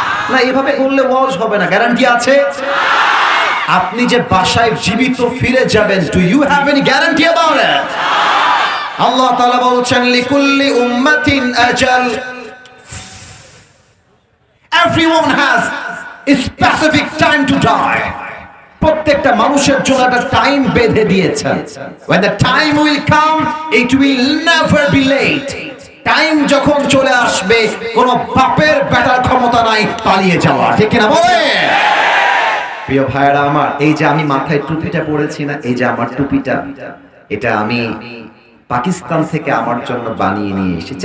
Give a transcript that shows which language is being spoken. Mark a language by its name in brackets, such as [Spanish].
[Bangla] না, এভাবে বললে ওয়াজ হবে না। গ্যারান্টি আছে? আপনি যে বাসায় জীবিত ফিরে যাবেন, [English] Do you have any guarantee about it? [Bangla] আল্লাহ তাআলা বলছেন, [Arabic] লিকুল্লি উম্মাতিন আজাল, [English] Everyone has a specific time to die. [Bangla] প্রত্যেকটা মানুষের জন্য একটা টাইম বেঁধে দিয়েছেন। [English] when the time will come, it will never be late. [Bangla] Time যখন চলে আসবে, কোন বাপের বেটার ক্ষমতা নাই পালিয়ে যাওয়া, ঠিক কিনা বলে? প্রিয় ভাইরা আমার, এই যে আমি মাথায় টুপিটা পরেছি না, এই যে আমার টুপিটা, এটা আমি পাকিস্তান থেকে আমার জন্য বানিয়ে নিয়ে এসেছি।